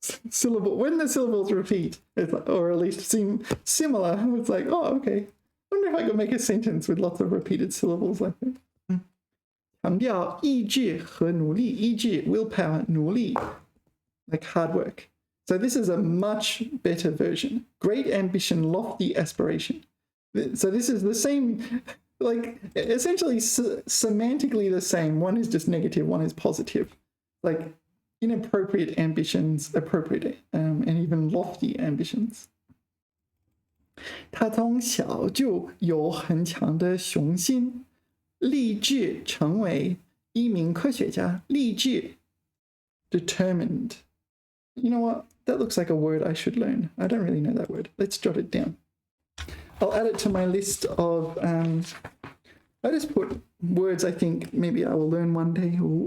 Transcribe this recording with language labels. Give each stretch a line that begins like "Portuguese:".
English: Syllable when the syllables repeat, it's like, or at least seem similar, it's like, oh, okay. I wonder if I could make a sentence with lots of repeated syllables like that.
Chinese: 强调意志和努力，意志
English: willpower
Chinese: 努力
English: like hard work. So this is a much better version. Great ambition, lofty aspiration. So this is the same, like essentially semantically the same. One is just negative, one is positive. Like inappropriate ambitions, appropriate, and even lofty ambitions.
Chinese: 他从小就有很强的雄心，立志成为一名科学家。
English: 立志 determined. You know what? That looks like a word I should learn. I don't really know that word. Let's jot it down. I'll add it to my list of, I just put words I think maybe I will learn one day.